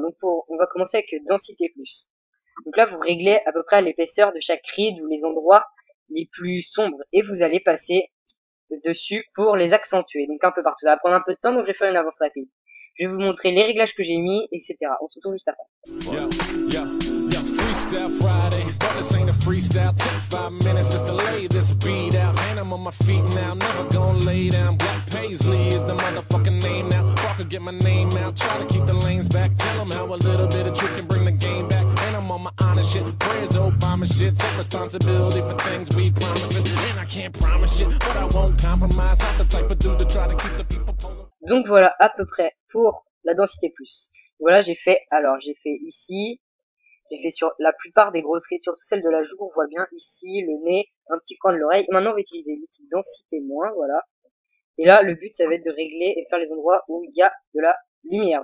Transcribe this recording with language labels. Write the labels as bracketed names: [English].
[French] Donc on va commencer avec densité plus. Donc là, vous réglez à peu près l'épaisseur de chaque ride ou les endroits les plus sombres. Et vous allez passer dessus pour les accentuer. Donc un peu partout. Ça va prendre un peu de temps, donc je vais faire une avance rapide. Je vais vous montrer les réglages que j'ai mis, etc. On se retrouve juste après. [English] Freestyle Friday, but this ain't a freestyle. Take 5 minutes just to lay this beat out. And I'm on my feet now, never gonna lay down. Black Paisley is the motherfucking name now. Walker get my name out, try to keep the lanes back. Tell them how a little bit of truth can bring the game back. And I'm on my honest shit, prayers Obama shit. Take responsibility for things we promising. And I can't promise shit, but I won't compromise. Not the type of dude to try to keep the people polar. [French] Donc voilà à peu près pour la densité plus. Voilà, j'ai fait ici. J'ai fait sur la plupart des grosses rides, surtout celle de la joue, on voit bien ici, le nez, un petit coin de l'oreille. Maintenant, on va utiliser l'outil densité moins, voilà. Et là, le but, ça va être de régler et faire les endroits où il y a de la lumière.